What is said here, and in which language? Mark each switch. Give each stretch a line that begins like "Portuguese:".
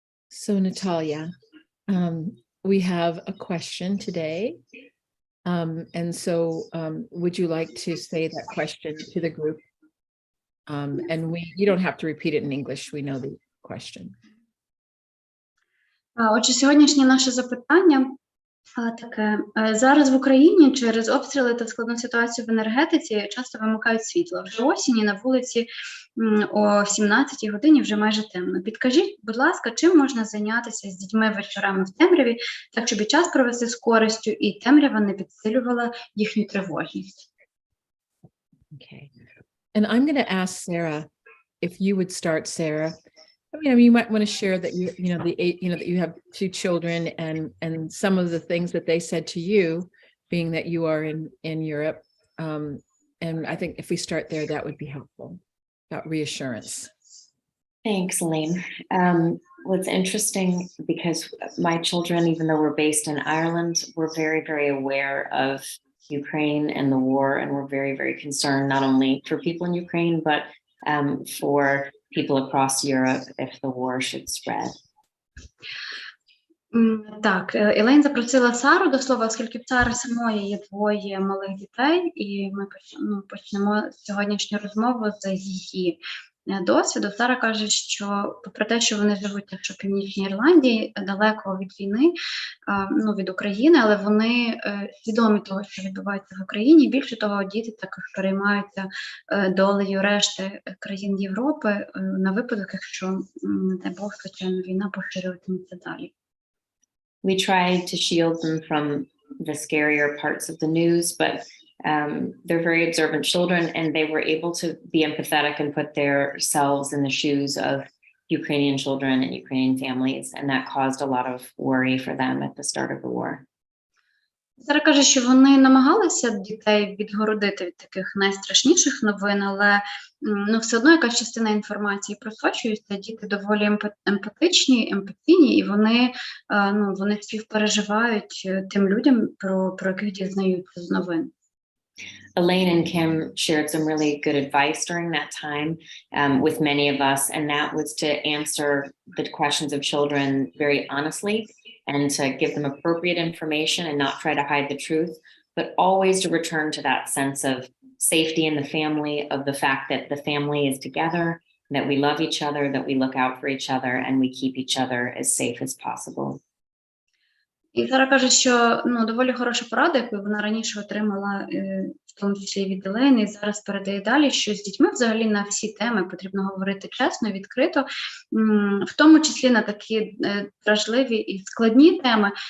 English: So Natalia, we have a question today. And so would you like to say that question to the group? And you don't have to repeat it in English. We know the question.
Ukrainian: Отже, сьогоднішнє наше запитання таке. Зараз в Україні через обстріли та складну ситуацію в енергетиці часто вимикають світло. Вже осінь на вулиці о 17-й годині вже майже темно. Підкажіть, будь ласка, чим можна зайнятися з дітьми вечорами в темряві, так щоб і час провести з користю, і темрява не підсилювала їхню тривожність?
English: Okay. And I'm going to ask Sarah, if you would start, Sarah. You might want to share that that you have 2 children and some of the things that they said to you, being that you are in Europe. And I think if we start there, that would be helpful, about reassurance. Thanks, Elaine. Well, it's interesting because my children, even though we're based in Ireland, we're very, very aware of Ukraine and the war, and we're very, very concerned not only for people in Ukraine, but for people across Europe if the war should spread.
Ukrainian: Так, Елейн запросила Сару до слова, оскільки в Сари самої є 2 малих дітей, і ми почнемо сьогоднішню розмову з її досвіду. Сара каже, що попри те, що вони живуть в Північній Ірландії, далеко від війни, від України, але вони свідомі того, що відбувається в Україні. Більше того, діти також переймаються долею решти країн Європи на випадок, якщо, не дай Бог, звичайно, війна поширюватиметься далі.
English: We tried to shield them from the scarier parts of the news, but they're very observant children, and they were able to be empathetic and put themselves in the shoes of Ukrainian children and Ukrainian families, and that caused a lot of worry for them at the start of the war.
Ukrainian: Сара каже, що вони намагалися дітей відгородити від таких найстрашніших новин, але все одно якась частина інформації просочується, діти доволі емпатичні, емпатійні, і вони співпереживають тим людям, про яких дізнаються з новин.
English: Elaine and Kim shared some really good advice during that time with many of us, and that was to answer the questions of children very honestly and to give them appropriate information and not try to hide the truth, but always to return to that sense of safety in the family, of the fact that the family is together, that we love each other, that we look out for each other, and we keep each other as safe as possible.
Ukrainian: І Сара каже, що доволі хороша порада, яку вона раніше отримала, в тому числі від Елейни, і зараз передає далі, що з дітьми взагалі на всі теми потрібно говорити чесно, відкрито, в тому числі на такі вражливі і складні теми.